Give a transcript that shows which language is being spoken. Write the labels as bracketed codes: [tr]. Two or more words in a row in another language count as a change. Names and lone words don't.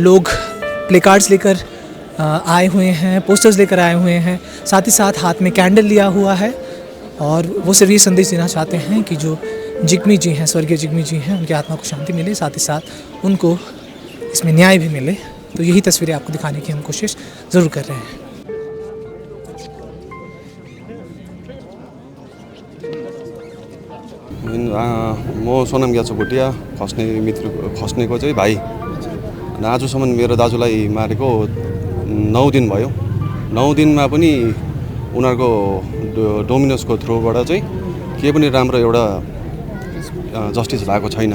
[hi] लोग प्लेकार्ड्स लेकर आए हुए हैं, पोस्टर्स लेकर आए हुए हैं, साथ ही साथ हाथ में कैंडल लिया हुआ है और वो सिर्फ ये संदेश देना चाहते हैं कि जो जिग्मी जी हैं, स्वर्गीय जिग्मी जी हैं, उनकी आत्मा को शांति मिले, साथ ही साथ उनको इसमें न्याय भी मिले। तो यही तस्वीरें आपको दिखाने की हम कोशिश ज़रूर कर रहे हैं। [ne] म सोनाम ग्याछो भुटिया खस्नेको चाहिँ भाइ। आजसम्म मेरो दाजुलाई मारेको 9 दिन भयो। 9 दिनमा पनि उनीहरूको डोमिनोसको थ्रुबाट चाहिँ केही पनि राम्रो एउटा जस्टिस भएको छैन।